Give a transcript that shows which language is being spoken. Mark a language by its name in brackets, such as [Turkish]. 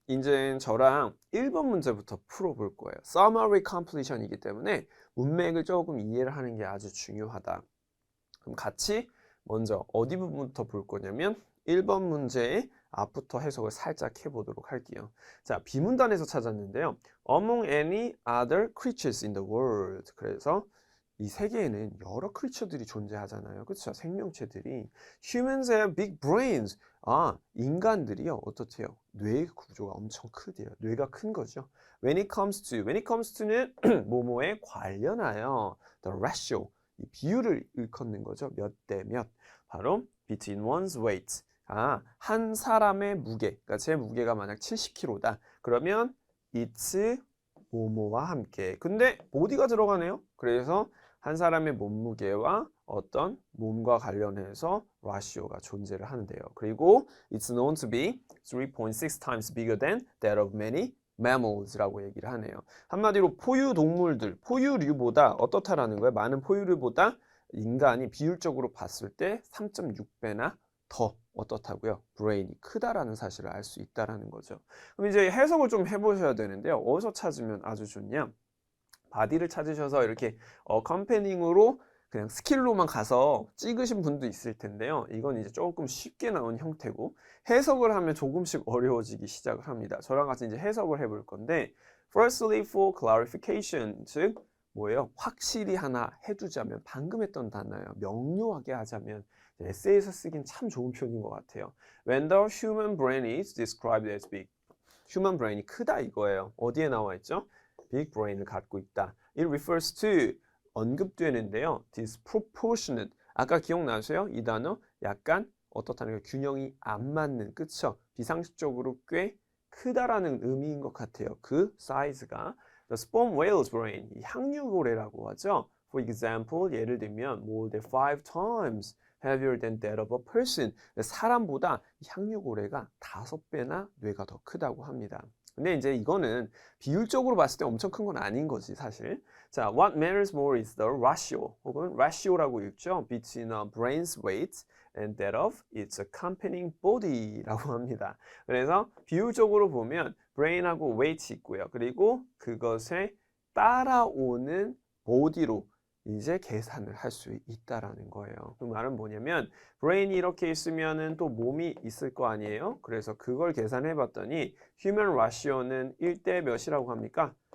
[Korean] 이제 저랑 1번 문제부터 풀어볼 거예요. summary completion이기 때문에 문맥을 조금 이해를 하는 게 아주 중요하다. 그럼 같이 먼저 어디 부분부터 볼 거냐면 1번 문제의 앞부터 해석을 살짝 해보도록 할게요. 자, 비문단에서 찾았는데요. [English] Among any other creatures in the world. [Korean] 그래서 이 세계에는 여러 크리처들이 존재하잖아요. 그렇죠? 생명체들이. [English] Humans have big brains. [Korean] 아, 인간들이요. 어떻대요? 뇌 구조가 엄청 크대요. 뇌가 큰 거죠. [English] When it comes to [Korean] 는 뭐뭐에 관련하여 the ratio, 이 비율을 일컫는 거죠. 몇 대 몇. [English] 바로 between one's weight. [Korean] 아, 한 사람의 무게. 그러니까 제 무게가 만약 70kg다. 그러면 it's 뭐뭐와 함께. 근데 body가 들어가네요. 그래서 한 사람의 몸무게와 어떤 몸과 관련해서 라시오가 존재를 하는데요. [English] 그리고 it's known to be 3.6 times bigger than that of many mammals라고 [Korean] 얘기를 하네요. 한마디로 포유동물들, 포유류보다 어떻다라는 거예요? 많은 포유류보다 인간이 비율적으로 봤을 때 3.6배나 더 어떻다고요? 브레인이 크다라는 사실을 알 수 있다라는 거죠. 그럼 이제 해석을 좀 해보셔야 되는데요. 어디서 찾으면 아주 좋냐? 바디를 찾으셔서 이렇게 컴패닝으로 그냥 스킬로만 가서 찍으신 분도 있을 텐데요. 이건 이제 조금 쉽게 나온 형태고 해석을 하면 조금씩 어려워지기 시작을 합니다. 저랑 같이 이제 해석을 해볼 건데 [English] Firstly, for clarification, [Korean] 즉 뭐예요? 확실히 하나 해두자면 방금 했던 단어예요. 명료하게 하자면 에세이에서 쓰긴 참 좋은 표현인 것 같아요. [English] When the human brain is described as big. [Korean] human brain이 크다 이거예요. 어디에 나와 있죠? big brain을 갖고 있다. [English] It refers to [Korean] 언급되는데요. disproportionate. 아까 기억나세요? 이 단어 약간 어떻다는 게 균형이 안 맞는, 그쵸? 비상식적으로 꽤 크다라는 의미인 것 같아요. 그 사이즈가. [English] The sperm whale's brain, [Korean] 이 향유고래라고 하죠. [English] For example, [Korean] 예를 들면 [English] more than 5 times heavier than that of a person. [Korean] 사람보다 향유고래가 5배나 뇌가 더 크다고 합니다. 근데 이제 이거는 비율적으로 봤을 때 엄청 큰 건 아닌 거지 사실. [English] 자, what matters more is the ratio, [Korean] 혹은 [English] ratio라고 읽죠. between a brain's weight and that of its accompanying body라고 합니다. [Korean] 그래서 비율적으로 보면 brain하고 weight 있고요. 그리고 그것에 따라오는 body로 이제 계산을 할 수 있다라는 거예요. 그 말은 뭐냐면 brain이 이렇게 있으면은 또 몸이 있을 거 아니에요. 그래서 그걸 계산해 봤더니 human ratio는 1대 몇이라고 합니까?